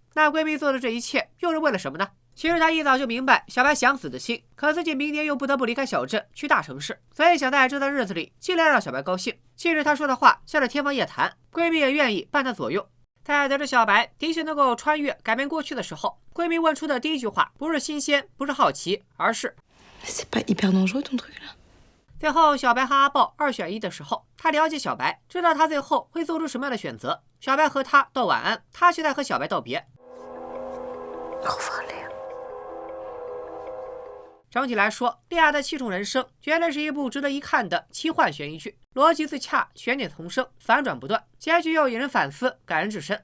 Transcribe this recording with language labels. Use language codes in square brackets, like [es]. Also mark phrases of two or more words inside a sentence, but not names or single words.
[zh] 那闺蜜做的这一切又是为了什么呢？其实她一早就明白小白想死的心，可自己明年又不得不离开小镇去大城市，所以想在这段日子里尽量让小白高兴。即使她说的话像是天方夜谭，闺蜜也愿意伴她左右。在得知小白的确能够穿越改变过去的时候，闺蜜问出的第一句话不是新鲜，不是好奇，而是 [fr] C'est pas hyper dangereux ton truc là. [zh] 最后小白和阿豹2选1的时候，她了解小白，知道他最后会做出什么样的选择。小白和他道晚安，她却在和小白道别。整体来说，莉亚的7种人生绝对是一部值得一看的奇幻悬疑剧，逻辑自洽，悬念丛生，反转不断，结局又引人反思，感人至深。